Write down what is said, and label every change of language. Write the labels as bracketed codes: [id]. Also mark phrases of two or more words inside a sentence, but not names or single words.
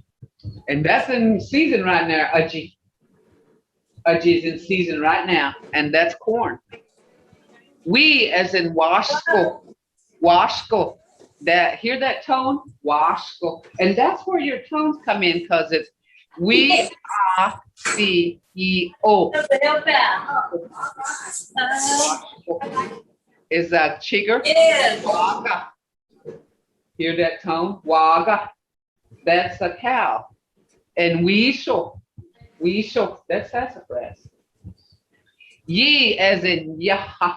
[en] And that's in season right now, Aji. Aji is in season right now, and that's corn. We as in washko. Washko. That, hear that tone? Washko. And that's where your tones come in, because it's we, a, c, e, o. Is a chigger? Yes. Waka. Hear that tone? Waga. That's a cow. And weasel. Weasel. That's sassafras. Ye as in yaha.